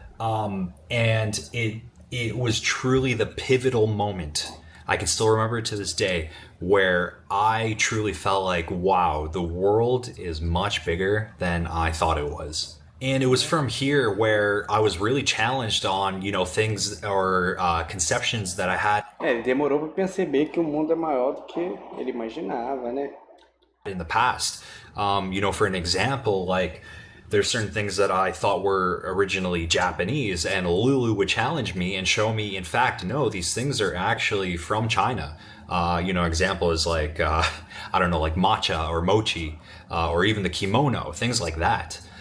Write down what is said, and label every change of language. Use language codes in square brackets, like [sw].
[en] And it was truly the pivotal moment. I can still remember it to this day, where I truly felt like, wow, the world is much bigger than I thought it was. And it was from here where I was really challenged on, things or conceptions that I had. [pt] Ele demorou para perceber que o mundo é maior do que ele imaginava, né? [en] In the past. For an example, like there's certain things that I thought were originally Japanese, and Lulu would challenge me and show me, in fact, no, these things are actually from China. Example is like, like matcha or mochi, or even the kimono, things like that.